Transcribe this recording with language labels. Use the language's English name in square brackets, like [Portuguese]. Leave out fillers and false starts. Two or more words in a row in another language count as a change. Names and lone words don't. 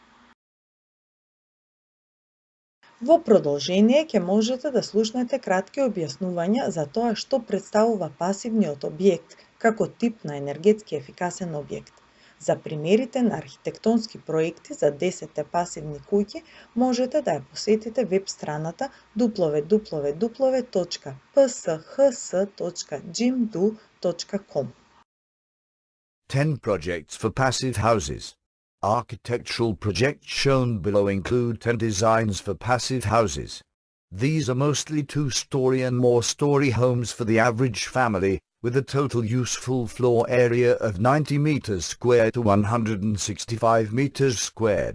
[Macedonian] Во продолжение ќе можете да слушнете кратки објаснувања за тоа што представува пасивниот објект како тип на енергетски ефикасен објект. За примерите на архитектонски проекти за 10 пасивни куќи можете да ја посетите веб страната www.pshs.gimdu.com. [English] 10 projects for passive houses. Architectural projects shown below include 10 designs for passive houses. These are mostly 2-story and more story homes for the average family, with a total useful floor area of 90 meters squared to 165 meters squared.